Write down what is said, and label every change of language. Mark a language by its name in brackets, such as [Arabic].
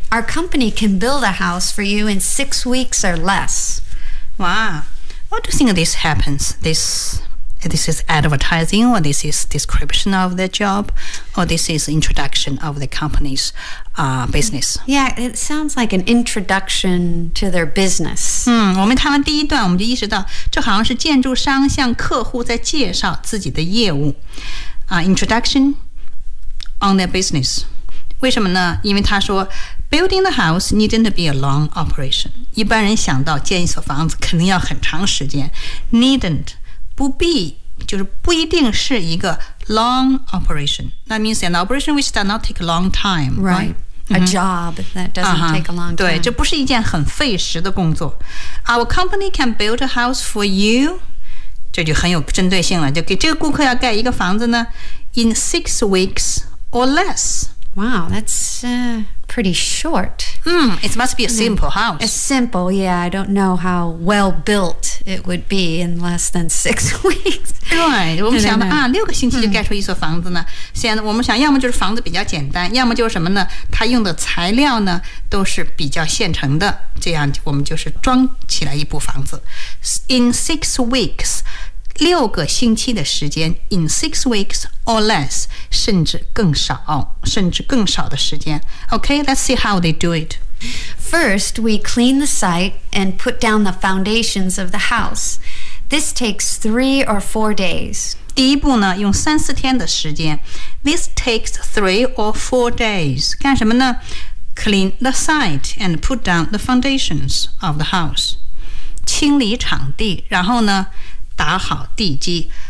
[English] Our company can build a house for you in 6 weeks or less. Wow. What do you think this happens? This is advertising, or this is description of the job, or this is introduction of the company's business. Yeah, it sounds like an introduction to their business. [Chinese] 我们谈完第一段，我们就意识到，这好像是建筑商向客户在介绍自己的业务。 [English] Introduction on their business. [Chinese] 为什么呢？因为他说 [English] building the house needn't be a long operation. [Chinese] 一般人想到建一所房子肯定要很长时间， [English] needn't. [Chinese] 不必，就是不一定是一个 [English] long operation. That means an operation which does not take a long time, right? A job that doesn't take a long time. [Chinese] 对，这不是一件很费时的工作。 [English] Our company can build a house for you. [Chinese] 这就很有针对性了，就给这个顾客要盖一个房子呢 [English] in 6 weeks or less. Wow, that's pretty short. It must be a simple house. A simple, yeah. I don't know how well built it would be in less than 6 weeks. [Chinese] 对，我们想的啊，六个星期就盖出一所房子呢。现在我们想，要么就是房子比较简单，要么就是什么呢？它用的材料呢都是比较现成的，这样我们就是装起来一部房子。 [English] In 6 weeks, [Chinese] 六个星期的时间。 [English] In 6 weeks. Or less, [Chinese] 甚至更少，甚至更少的时间。 [English] Okay, let's see how they do it. First, we clean the site and put down the foundations of the house. This takes 3 or 4 days. [Chinese] 第一步呢，用三四天的时间。 [English] This takes 3 or 4 days. [Chinese] 干什么呢？ [English] Clean the site and put down the foundations of the house. [Chinese] 清理场地，然后呢，打好地基。